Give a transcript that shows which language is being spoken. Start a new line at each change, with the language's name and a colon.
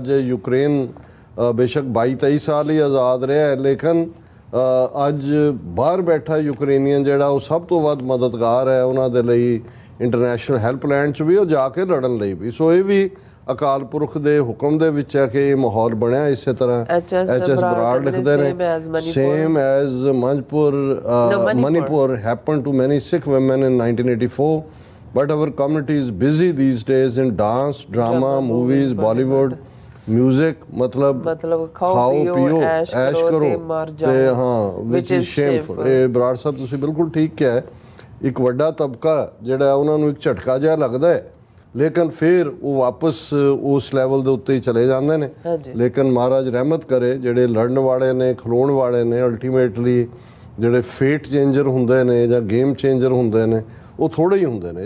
Punjabi: ਅੱਜ ਯੂਕਰੇਨ ਬੇਸ਼ੱਕ 22-23 ਸਾਲ ਹੀ ਆਜ਼ਾਦ ਰਿਹਾ ਹੈ, ਲੇਕਿਨ ਅੱਜ ਬਾਹਰ ਬੈਠਾ ਯੂਕਰੇਨੀਅਨ ਜਿਹੜਾ ਉਹ ਸਭ ਤੋਂ ਵੱਧ ਮਦਦਗਾਰ ਹੈ ਉਹਨਾਂ ਦੇ ਲਈ ਇੰਟਰਨੈਸ਼ਨਲ ਹੈਲਪਲਾਈਨ 'ਚ ਵੀ ਉਹ ਜਾ ਕੇ ਲੜਨ ਲਈ ਵੀ। ਸੋ ਇਹ ਵੀ ਅਕਾਲ ਪੁਰਖ ਦੇ ਹੁਕਮ ਦੇ ਵਿੱਚ ਹੈ ਕਿ ਇਹ ਮਾਹੌਲ ਬਣਿਆ। ਇਸੇ ਤਰ੍ਹਾਂ HS ਬਰਾੜ ਲਿਖਦੇ ਨੇ same as Manipur
English: happened to many Sikh women in 1984 but our community is busy these days in dance, drama, movies, Bollywood, music, मतलब
Punjabi: ਖਾਓ ਪੀਓ ਐਸ਼ ਕਰੋ ਤੇ ਹਾਂ
English: which is shameful।
Punjabi: ਇਹ ਬਰਾੜ ਸਾਹਿਬ ਤੁਸੀਂ ਬਿਲਕੁਲ ਠੀਕ ਕਿਹਾ ਹੈ। ਇੱਕ ਵੱਡਾ ਤਬਕਾ ਜਿਹੜਾ ਉਹਨਾਂ ਨੂੰ ਇੱਕ ਝਟਕਾ ਜਿਹਾ ਲੱਗਦਾ ਹੈ, ਲੇਕਿਨ ਫਿਰ ਉਹ ਵਾਪਸ ਉਸ ਲੈਵਲ ਦੇ ਉੱਤੇ ਹੀ ਚਲੇ ਜਾਂਦੇ ਨੇ। ਲੇਕਿਨ ਮਹਾਰਾਜ ਰਹਿਮਤ ਕਰੇ ਜਿਹੜੇ ਲੜਨ ਵਾਲੇ ਨੇ ਖਲੋਣ ਵਾਲੇ ਨੇ ਅਲਟੀਮੇਟਲੀ ਜਿਹੜੇ ਫੇਟ ਚੇਂਜਰ ਹੁੰਦੇ ਨੇ ਜਾਂ ਗੇਮ ਚੇਂਜਰ ਹੁੰਦੇ ਨੇ ਉਹ ਥੋੜ੍ਹੇ ਹੀ ਹੁੰਦੇ ਨੇ।